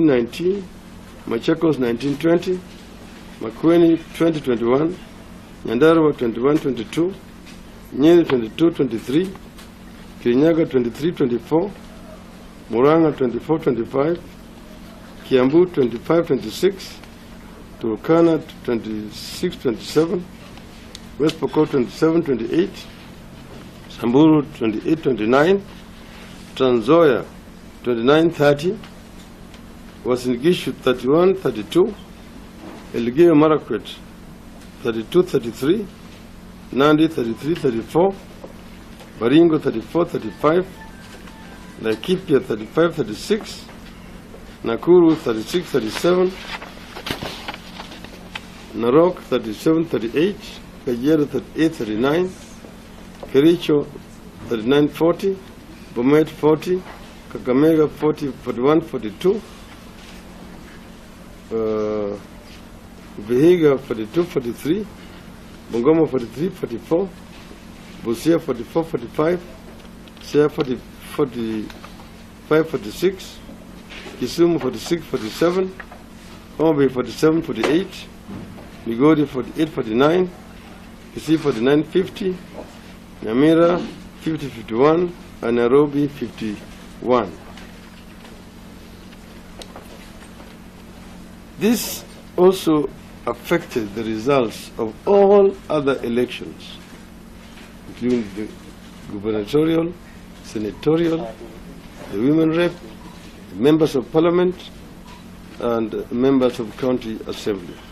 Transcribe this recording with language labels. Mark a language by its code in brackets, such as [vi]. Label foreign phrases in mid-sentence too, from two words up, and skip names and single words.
[en] 19, Machakos, 19, 20, Makueni, 20, 21, Nyandarua, 21, 22, Nyeri, 22, 23, Kirinyaga, 23, 24, Muranga, 24, 25, Kiambu, 25, 26, Turkana, 26, 27, West Pokot, 27, 28, Samburu, 28, 29, Trans Nzoia, 29, 30, Uasin Gishu, 31, 32, Elgeyo Marakwet, 32, 33, Nandi, 33, 34, Baringo, 34, 35, Laikipia, 35, 36, Nakuru, 36, 37, Narok, 37, 38, Kajiado, 38, 39, Kericho, 39, 40, Bomet, 40, Kakamega, 40, 41, 42, Vihiga, 42, 43, Bungoma, 43, 44, Busia, 44, 45, Siaya, 40, 45, 46, Kisumu, 46, 47, Homa Bay, 47, 48, Migori, 48, 49, Kisii, 49, 50, Nyamira, 50, 51, and Nairobi, 51. This also affected the results of all other elections, including the gubernatorial, senatorial, the women rep, the members of parliament, and members of county assembly.